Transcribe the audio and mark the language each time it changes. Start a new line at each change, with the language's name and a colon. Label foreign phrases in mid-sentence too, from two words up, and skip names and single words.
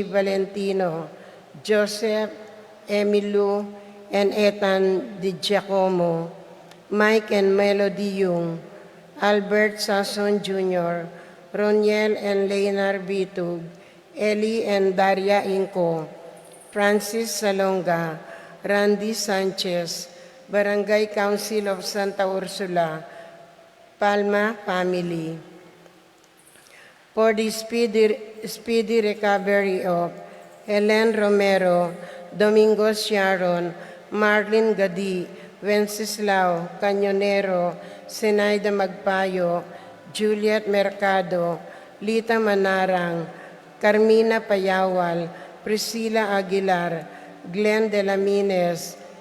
English: Valentino, Joseph, Emilu, and Ethan Di Giacomo, Mike and Melody Yung, Albert Sasson Jr., Roniel and Leonard Bitug, Ellie and Daria Inco, Francis Salonga, Randy Sanchez, Barangay Council of Santa Ursula, Palma family. For the speedy recovery of Helen Romero, Domingo Sharon, Marlene Gadi, Wenceslao Cañonero, Zenaida Magpayo, Juliet Mercado, Lita Manarang, Carmina Payawal, Priscilla Aguilar, Glenn De La Mines,